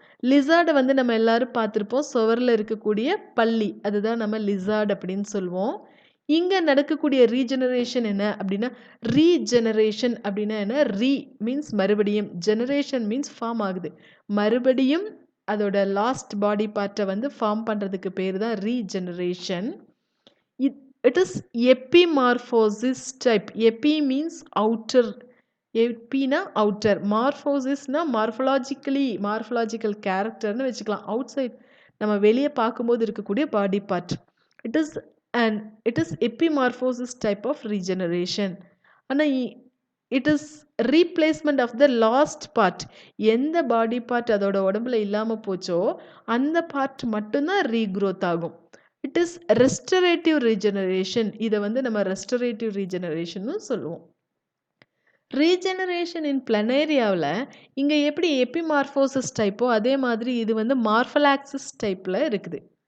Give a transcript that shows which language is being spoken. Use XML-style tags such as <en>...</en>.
<ta>லிசார்டை வந்து நம்ம எல்லாரும் பார்த்துருப்போம், சுவரில் இருக்கக்கூடிய பல்லி, அதுதான் நம்ம லிசார்ட் அப்படின்னு சொல்லுவோம். இங்கே நடக்கக்கூடிய ரீஜெனரேஷன் என்ன அப்படின்னா ரீஜெனரேஷன் அப்படின்னா என்ன? ரீ மீன்ஸ் மறுபடியும், ஜெனரேஷன் மீன்ஸ் ஃபார்ம் ஆகுது. மறுபடியும் அதோட லாஸ்ட் பாடி பார்ட்டை வந்து ஃபார்ம் பண்ணுறதுக்கு பேர் தான் regeneration.</ta> <en>It is epimorphosis type. Epi means outer.</en> <ta>Epina outer. Morphosis na morphological character னு வச்சுக்கலாம். outside நம்ம வெளியே பார்க்கும்போது இருக்கக்கூடிய body part.</ta> <en>It is epimorphosis type of regeneration. ஆனால் it is replacement of the lost part.</en> <ta>எந்த பாடி பார்ட் அதோட உடம்புல இல்லாமல் போச்சோ அந்த பார்ட் மட்டும்தான் ரீக்ரோத் ஆகும்.</ta> <en>It is restorative regeneration.</en> <ta>இதை வந்து நம்ம ரெஸ்டரேட்டிவ் ரீஜெனரேஷன்னு சொல்லுவோம். ரீஜெனரேஷன் இன் பிளனேரியாவில் இங்கே எப்படி எபிமார்ஃபோசிஸ் டைப்போ அதே மாதிரி இது வந்து மார்ஃபலாக்சிஸ் டைப்பில் இருக்குது.</ta>